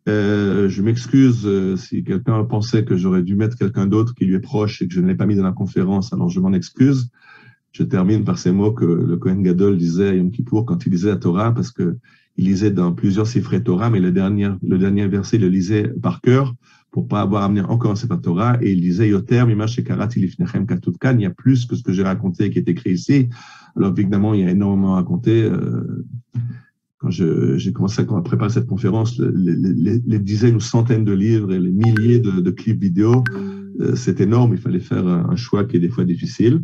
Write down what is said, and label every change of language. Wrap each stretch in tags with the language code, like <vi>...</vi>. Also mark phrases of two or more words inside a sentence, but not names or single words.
<fr>Je m'excuse si quelqu'un pensait que j'aurais dû mettre quelqu'un d'autre qui lui est proche et que je ne l'ai pas mis dans la conférence, alors je m'en excuse. Je termine par ces mots que le</fr> <he>כהן גדול</he> <fr>disait à Yom Kippour quand il lisait la Torah, parce que il lisait dans plusieurs</fr> <he>ספרי תורה,</he> <fr>mais le dernier verset, il le lisait par cœur pour pas avoir amené encore un</fr> <he>ספר תורה,</he> <fr>et il disait</fr> <he>יותר ממה שקראתי לפניכם כתוב כאן,</he> <fr>il y a plus que ce que j'ai raconté qui est écrit ici. Alors évidemment, il y a énormément à raconter. Quand j'ai commencé à préparer cette conférence, les dizaines ou centaines de livres et les milliers de clips vidéo, c'est énorme, il fallait faire un choix qui est des fois difficile.</fr>